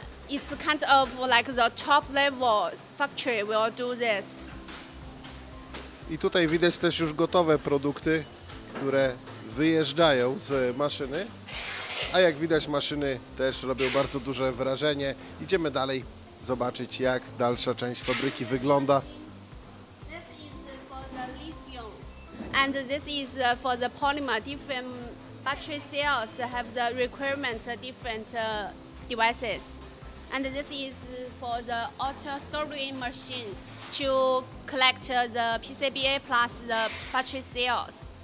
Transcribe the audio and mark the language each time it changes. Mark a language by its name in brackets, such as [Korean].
[English] it's kind of like the top level factory will do this. [Polish] I tutaj widać też już gotowe produkty, które wyjeżdżają z maszyny. A jak widać, maszyny też robią bardzo duże wrażenie. Idziemy dalej zobaczyć, jak dalsza część fabryki wygląda. [English] This is for the lithium, and this is for the polymer. Different battery cells have the requirements different devices, and this is for the auto sorting machine to collect the PCBA plus the battery cells.